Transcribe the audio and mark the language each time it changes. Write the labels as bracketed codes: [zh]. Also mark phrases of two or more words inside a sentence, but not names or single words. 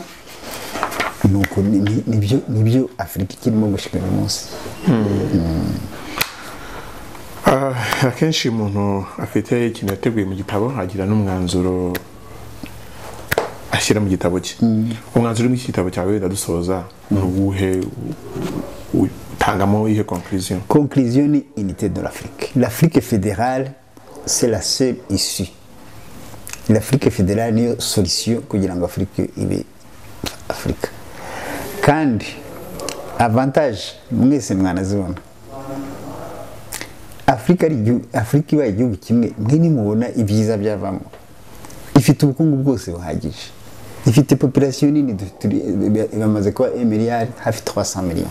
[rw] Nuko nibyo Afurika kirimo gushika uyu munsi. Akenshi umuntu afite ikintu yateguye mu gitabo agira n'umwanzuro ashyira mu gitabo cye. Umwanzuro w'iki gitabo cyawe ndadusoza n'ubuhe utangamo ihe conclusion? [fr] Conclusion ni unité de l'Afrique. L'Afrique fédérale c'est la seule issue. L'Afrique fédérale [rw] niyo solution kugira ngo Afurika ibe Afurika. Kandi avantage mwese mwanazibona, Afurika ibaye igihugu kimwe, mwini mubona ibyiza byavamo. Ifite ubukungu bwose buhagije, ifite population nini, bamaze kuba 1 milliard hafi 300 millions.